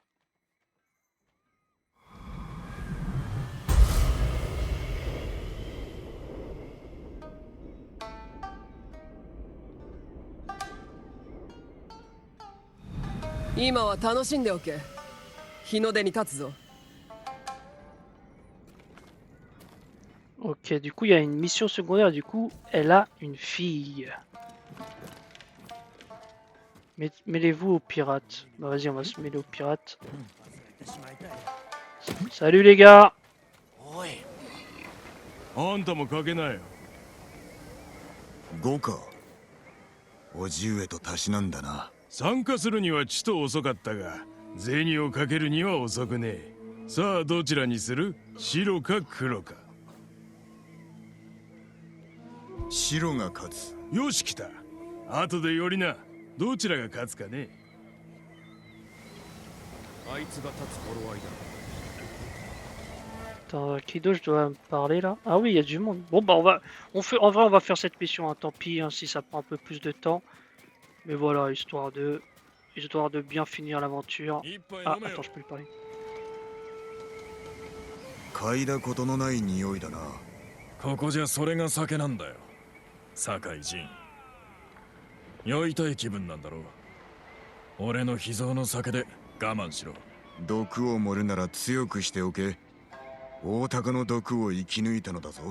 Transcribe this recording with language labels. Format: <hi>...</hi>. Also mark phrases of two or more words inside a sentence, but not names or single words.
<ja>今は楽しんでおけ。日の出に立つぞ。</ja> <fr>Ok, du coup, il y a une mission secondaire, du coup, elle a une fille. Mêlez-vous aux pirates. Bah vas-y, on va se mêler aux pirates. Salut les gars.</fr> <ja>あんたもかけなよ。 5か。叔父上とたしなんだな。参加するにはちと遅かったが、銭をかけるには遅くねえ。さあどちらにする？白か黒か。白が勝つ。よし来た。後でよりな。どちらが勝つかね。あいつが立つ頃合いだ。</ja> <fr>Attends, qui d'autre je dois me parler là? Ah oui, il y a du monde. Bon bah en vrai on va faire cette mission, hein. Tant pis hein, si ça prend un peu plus de temps. Mais voilà, histoire de bien finir l'aventure. Ah, attends, je peux lui parler.</fr> <ja>嗅いだことのない匂いだな。ここじゃそれが酒なんだよ。酒井仁。酔いたい気分なんだろう。俺の秘蔵の酒で我慢しろ。毒を盛るなら強くしておけ。大鷹の毒を生き抜いたのだぞ。</ja>